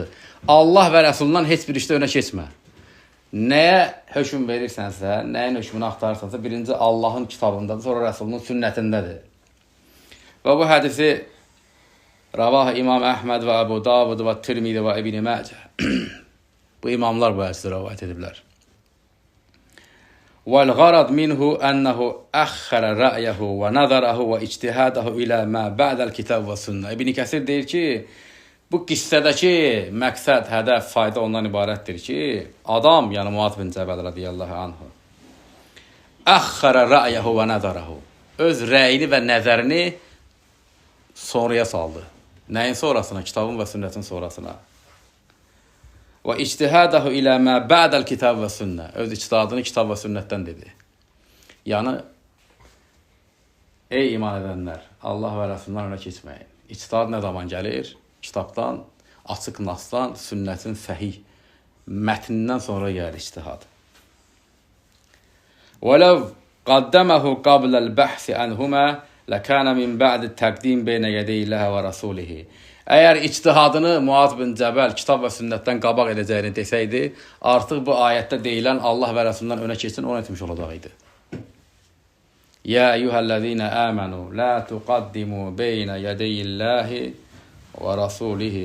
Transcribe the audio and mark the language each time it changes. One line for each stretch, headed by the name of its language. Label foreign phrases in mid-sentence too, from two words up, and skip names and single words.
Azerbaijani: Allah və Rəsulundan heç bir işdə önə keçmə. Nəyə hökm verirsənsə, nəyin hökmünü axtarırsansa, birinci Allahın kitabındadır, sonra Rəsulunun sünnətindədir. Və bu hədisi Ravah İmam Əhməd və Əbu Davud və Tirmidi və İbn Məcə bu imamlar bu hədisi rəvayət ediblər.
Arabic: وَالْغَرَضْ مِنْهُ أَنَّهُ أَخَّرَ رَأْيَهُ وَنَظَرَهُ وَاِجْتِهَادَهُ إِلَى مَا بَعْدَ الْكِتَابِ وَالسُنَّةِ
Azerbaijani: İbn Kəsir deyir ki, bu qissədəki məqsəd, hədəf, fayda ondan ibarətdir ki, adam, yəni Muaz bin Cəbəl radiyallahu anhu,
Arabic: أَخَّرَ رَأْيَهُ وَنَظَرَهُ
Azerbaijani: öz rəyini və nəzərini sonraya saldı. Nəyin sonrasına? Kitabın və sünnətin sonrasına. Və
Arabic: اجتهاده إلى ما بعد الكتاب والسنة.
Azerbaijani: Öz ictihadını kitab və sünnətdən dedi. Yəni, ey iman edənlər, Allah və Rəsulundan önə keçməyin. İctihad nə zaman gəlir? Kitabdan, açıq nasdan, sünnətin səhih mətnindən sonra gəlir ictihad.
Arabic: وَلَوْ قَدَّمَهُ قَبْلَ الْبَحْثِ عَنْهُمَا لَكَانَ مِنْ بَعْدِ التَّقْدِيمِ بَيْنَ يَدَيِ اللَّهِ وَرَسُولِهِ
Azerbaijani: Əgər ictihadını Muaz bin Cəbəl kitab və sünnətdən qabaq edəcəyini desəydi, artıq bu ayətdə deyilən Allah və Rəsulundan önə keçsin, onu etmiş olacaq idi.
Arabic: يا أيها الذين آمنوا لا تقدموا بين يدي الله ورسوله.